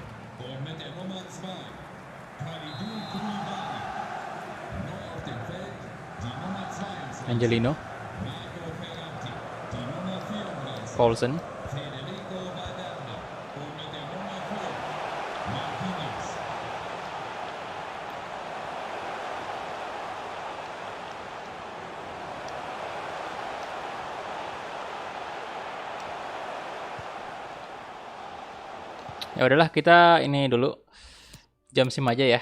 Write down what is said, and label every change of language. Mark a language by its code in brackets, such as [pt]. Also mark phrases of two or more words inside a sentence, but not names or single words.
[de] Und mit der Nummer 2, Kalidou Koulibaly. Neu auf dem Feld, die Nummer 22, Angelino, Marco Verratti. Die Nummer 34, Paulsen, Federico Valverde. Und mit der Nummer 5, Marquinhos. [id] ya udahlah kita ini dulu jam sim aja ya.